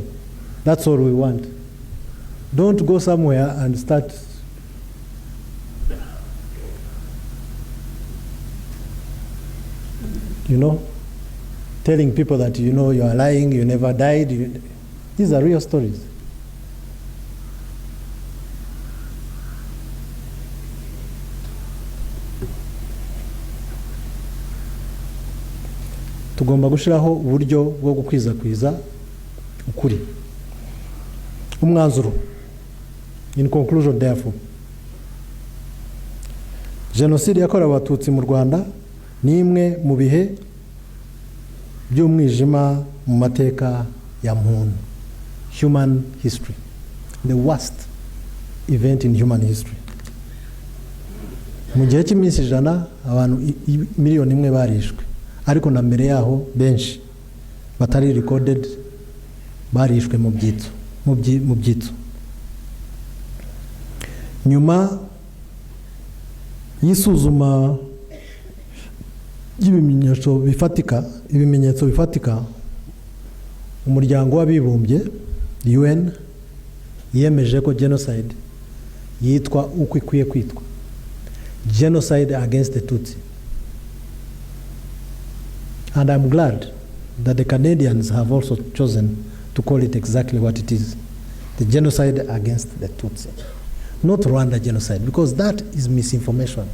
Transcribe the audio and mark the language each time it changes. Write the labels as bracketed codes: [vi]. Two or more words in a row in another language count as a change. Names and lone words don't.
[en] That's all we want. Don't go somewhere and start telling people that you are lying, you never died. These are real stories. [rw] Tugomba gushiraho uburyo bwo gukwiza ukuri. Umwanzuro. [en] In conclusion, therefore, [rw] genocide yakorewe Abatutsi mu Rwanda ni imwe mu bihe by'umwijima mu mateka ya muntu. [en] Human history. The worst event in human history. [rw] Mu gihe cy'iminsi 100 abantu miliyoni 1 barishwe, ariko na mbere yaho benshi batari recorded barishwe mu byitso. Nyuma y'isuzuma ibimenyetso bifatika umuryango w'abibumbye UN yemeje ko genocide yitwa uko ikwiye kwitwa, [en] genocide against the Tutsi. And I'm glad that the Canadians have also chosen to call it exactly what it is, the genocide against the Tutsi, not Rwanda genocide, because that is misinformation.